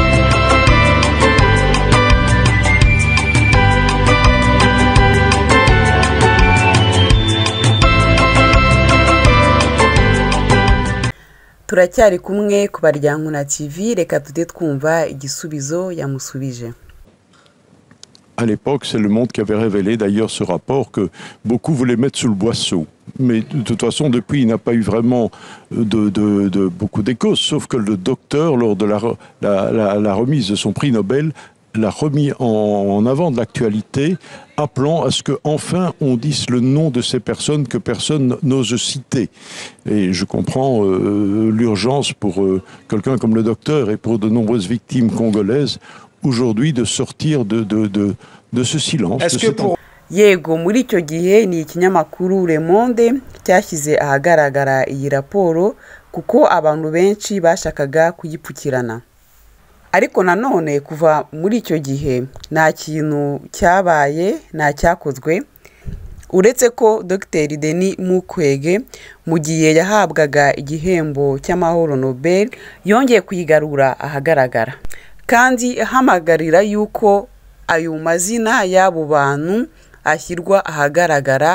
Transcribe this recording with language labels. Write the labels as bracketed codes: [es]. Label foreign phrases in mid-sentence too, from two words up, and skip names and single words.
[rw] Turacyari kumwe ku Baryankuna TV, reka tujye twumva igisubizo yamusubije. [fr] À l'époque, c'est Le Monde qui avait révélé d'ailleurs ce rapport que beaucoup voulaient mettre sous le boisseau. Mais de toute façon, depuis, il n'a pas eu vraiment beaucoup d'écho, sauf que le docteur, lors de la remise de son prix Nobel, l'a remis en avant de l'actualité, appelant à ce qu'enfin on dise le nom de ces personnes que personne n'ose citer. Et je comprends l'urgence pour quelqu'un comme le docteur et pour de nombreuses victimes congolaises aujourd'hui de sortir de ce silence. Est-ce que pour... [rw] yego muri icyo gihe ni ikinyamakuru Le Monde cyashyize ahagaragara iyi raporo kuko abantu benshi bashakaga kuyipfukirana. Ariko nanone kuva muri icyo gihe nta kintu cyabaye, nta cyakozwe, uretse ko Dr Denis Mukwege mu gihe yahabwaga igihembo cy'amahoro Nobel yongeye kuyigarura ahagaragara, kandi ahamagarira yuko ayo mazina y'abo bantu ashyirwa ahagaragara.